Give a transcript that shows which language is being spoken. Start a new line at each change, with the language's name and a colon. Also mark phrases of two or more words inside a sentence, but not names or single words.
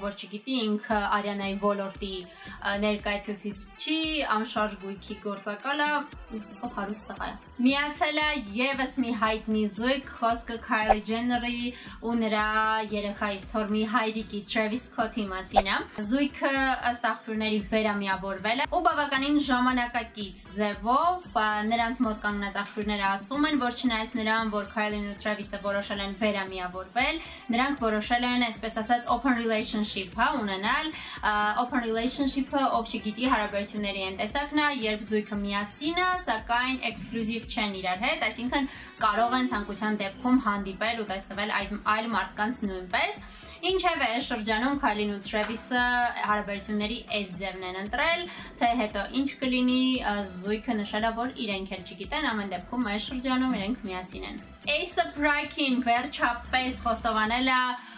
Armenian: որ չգիտի, ինքը Ariana-ի ոլորտի ներկայացուցիչ չի, անշարժ գույքի գործակալ է, խոսքով հարուստ տղա է։ Միացել է եւս մի հայտնի զույգ, խոսքը Kylie Jenner-ի ու նրա երեխայի Stormy հայրիկի Travis Scott-ի մասին է։ Զույգը ըստ աղբյուրների վերամիավորվել է ու բավականին ժամանակակից ձևով, նրանց մոտ կանգնած աղբյուրները ասում են, որ չնայած նրան, որ Kylie-ն ու Travis-ը որոշել են վերամիավորվել, նրանք որոշել են, այսպես ասած,
English: open relationship,
Armenian: ունենալ։
English: Open relationship-ը,
Armenian: ով չգիտի, հարաբերությունների այն տեսակն է, երբ զույգը միասին է, սակայն էքսկլյուզիվ չեն իրար հետ, այսինքն կարող են ցանկության դեպքում հանդիպել ու տեսնվել այլ մարդկանց նույնպես։ Ինչևէ, այս շրջանում Kylie-ն ու Travis-ը հարաբերությունների այս ձևն են ընտրել, թե հետո ինչ կլինի, զույգը նշել է, որ իրենք էլ չգիտեն, ամեն դեպքում այս շրջանում իրենք միասին են։ A$AP Rocky-ն վերջապես խոստովանել է,